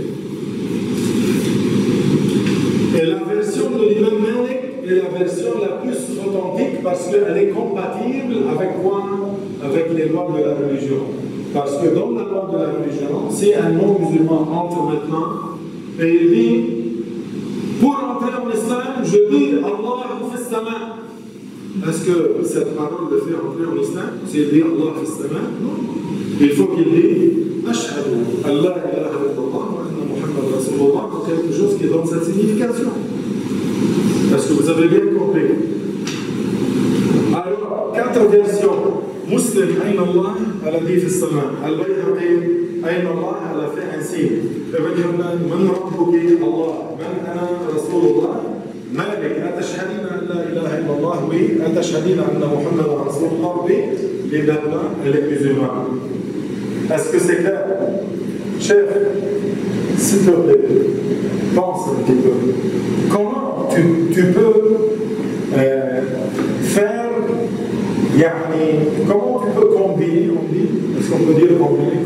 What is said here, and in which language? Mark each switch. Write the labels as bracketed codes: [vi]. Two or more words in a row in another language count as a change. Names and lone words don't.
[fr] Et la version de l'imam Malik est la version la plus authentique parce qu'elle est compatible avec quoi? Avec les lois de la religion. Parce que dans la loi de la religion, si un non-musulman entre maintenant et il dit pour entrer en islam, je dis [ar] الله في السماء. [fr] Est-ce que cette parole le fait entrer en islam? S'il dit [ar] الله في السماء? [fr] Non. Il faut qu'il dise [ar] أشهد أن لا إله إلا الله وأن محمد رسول الله, [fr] quelque chose qui donne cette signification. Est-ce que vous avez bien compris? Alors, 4 versions. Muslim, [ar] أين الله, [fr] elle a dit [ar] في السماء. Al-Bayhaqi, أين الله, [fr] elle a fait un signe. [ar] Ibn Hibban, من ربك، الله، من أنا رسول الله. Malik, أتشهدين أن لا إله إلا الله, oui. أتشهدين أن محمد رسول الله, [fr] oui. Les Darbans et les musulmans. Est-ce que c'est clair? Chef, s'il te plaît, pense un petit peu. Comment tu peux faire, comment tu peux combiner, on dit, est-ce qu'on peut dire combiner?